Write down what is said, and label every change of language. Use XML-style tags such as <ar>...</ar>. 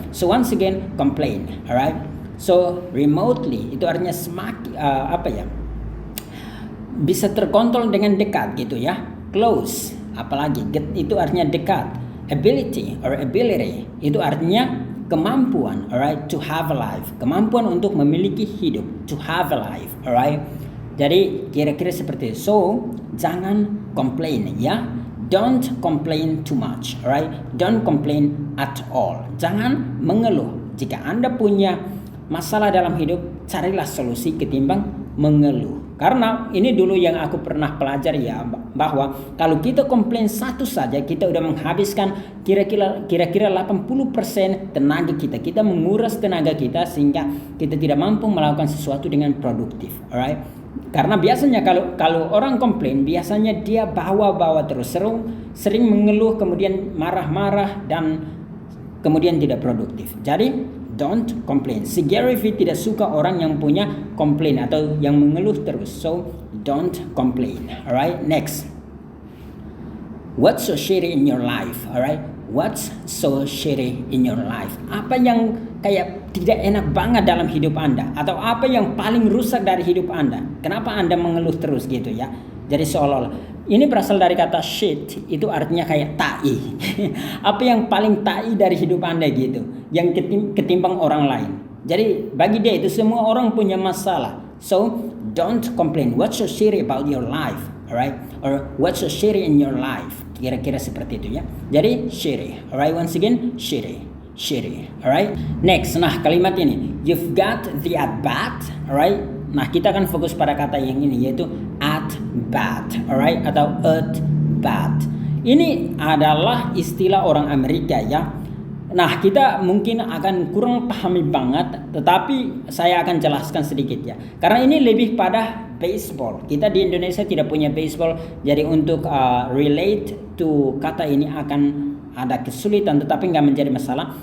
<en>So once again, complain, alright?</en> <id>So remotely itu artinya semakin bisa terkontrol dengan dekat gitu ya. Close, apalagi itu artinya dekat.</id> <en>Ability</en> <id>itu artinya kemampuan,</id> <en>alright, to have a life.</en> <id>Kemampuan untuk memiliki hidup,</id> <en>to have a life, alright.</en> <id>Jadi kira-kira seperti itu. So, jangan complain, ya.</id> <en>Don't complain too much, alright. Don't complain at all.</en> <id>Jangan mengeluh. Jika Anda punya masalah dalam hidup, carilah solusi ketimbang mengeluh. Karena ini dulu yang aku pernah pelajari ya, bahwa kalau kita komplain satu saja, kita udah menghabiskan kira-kira 80% tenaga kita. Kita menguras tenaga kita sehingga kita tidak mampu melakukan sesuatu dengan produktif, alright? Karena biasanya kalau orang komplain, biasanya dia bawa-bawa terus, sering mengeluh, kemudian marah-marah dan kemudian tidak produktif.</id> <en>Jadi don't complain.</en> <id>Si Gary Vee tidak suka orang yang punya komplain atau yang mengeluh terus.</id> <en>So don't complain. Alright, next. What's so shitty in your life? Alright, what's so shitty in your life?</en> <id>Apa yang kayak tidak enak banget dalam hidup Anda? Atau apa yang paling rusak dari hidup Anda? Kenapa Anda mengeluh terus gitu ya? Jadi seolah-olah ini berasal dari kata shit, itu artinya kayak tai. Apa yang paling tai dari hidup Anda gitu, yang ketimbang orang lain. Jadi bagi dia itu semua orang punya masalah.</id> <en>So don't complain. What's so shitty about your life, alright? Or what's so shitty in your life?</en> <id>Kira-kira seperti itu ya. Jadi</id> <en>shitty, alright? Once again, shitty, alright? Next,</en> <id>nah kalimat ini,</id> <en>you've got the at bat, alright?</en> <id>Nah kita akan fokus pada kata yang ini, yaitu at bat, alright, atau at bat. Ini adalah istilah orang Amerika ya. Nah kita mungkin akan kurang pahami banget, tetapi saya akan jelaskan sedikit ya. Karena ini lebih pada baseball. Kita di Indonesia tidak punya baseball, jadi untuk</id> <en>relate to</en> <id>kata ini akan ada kesulitan, tetapi nggak menjadi masalah.</id>